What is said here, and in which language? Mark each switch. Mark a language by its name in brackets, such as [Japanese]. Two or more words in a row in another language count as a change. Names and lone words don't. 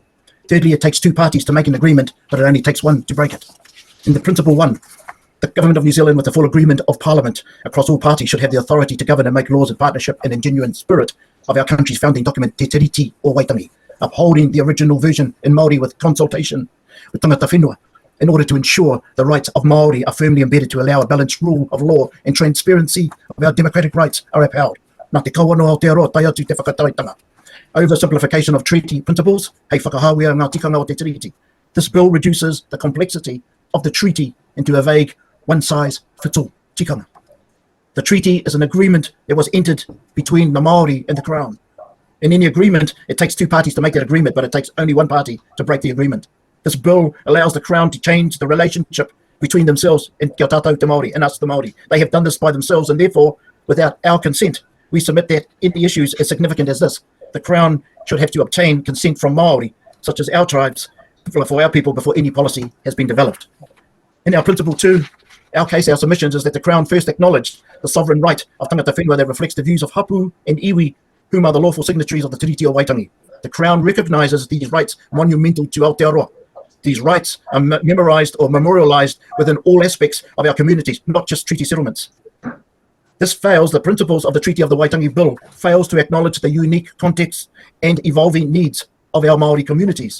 [English] Thirdly, it takes two parties to make an agreement, but it only takes one to break it. In the principle one, the Government of New Zealand, with the full agreement of Parliament across all parties, should have the authority to govern and make laws in partnership and in genuine spirit of our country's founding document, Te Tiriti o Waitangi, upholding the original version in Māori with consultation with [Māori] tangata whenua, [English] in order to ensure the rights of Māori are firmly embedded to allow a balanced rule of law and transparency of our democratic rights are upheld. [Māori] Nā te kawana o Aotearoa, tai atu te whakataitanga. [English] Oversimplification of treaty principles, [Māori] hei whakahāwea ngā tikanga o te tiriti. [English] This bill reduces the complexity of the treaty into a vague one-size-fits-all tikanga. The treaty is an agreement that was entered between the Māori and the Crown. In any agreement, it takes two parties to make that agreement, but it takes only one party to break the agreement. This bill allows the Crown to change the relationship between themselves and [Māori] kia tātou te Māori [English] and us the Māori. They have done this by themselves, and therefore, without our consent, we submit that in the issues as significant as this, the Crown should have to obtain consent from Māori, such as our tribes, for our people before any policy has been developed. In our principle two, our case, our submissions is that the Crown first acknowledged the sovereign right of [Māori] tangata whenua [English] that reflects the views of hapu and iwi, whom are the lawful signatories of the Tiriti o Waitangi. The Crown recognises these rights monumental to Aotearoa. These rights are memorised or memorialised within all aspects of our communities, not just treaty settlements. This fails, the principles of the Treaty of the Waitangi Bill fails to acknowledge the unique context and evolving needs of our Māori communities.